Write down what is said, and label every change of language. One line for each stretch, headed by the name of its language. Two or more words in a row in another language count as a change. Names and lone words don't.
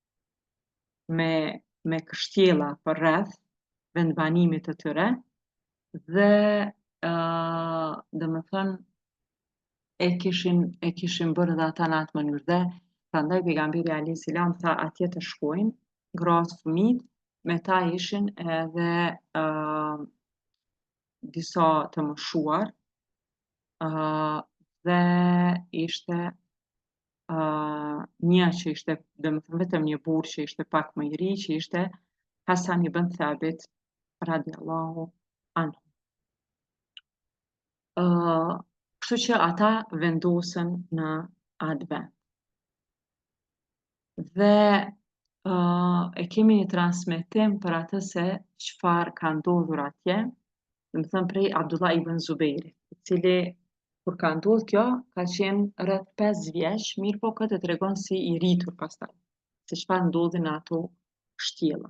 Albanian: me kështjella për rreth vendbanimit të tyre dhe domethënë e kishin bërë dhe ata në atë mënyrë dhe prandaj pejgamberi
Arabic: عليه السلام
Albanian: tha atje të shkojnë gratë, fëmijët, me ta ishin edhe disa të moshuar dhe ishte një që ishte domethënë vetëm një burr që ishte pak më i ri që ishte Hasan ibn Thabit
Arabic: رضي الله عنه.
Albanian: Kështu që ata vendosen në atë vend. Dhe e kemi një transmetim për atë se çfarë ka ndodhur atje, domethënë prej Abdullah ibn Zubairit, i cili kur ka ndodhur kjo ka qenë rreth 5 vjeç, mirë po këtë e tregon si i rritur pastaj, se çfarë ndodhi në ato kështjella.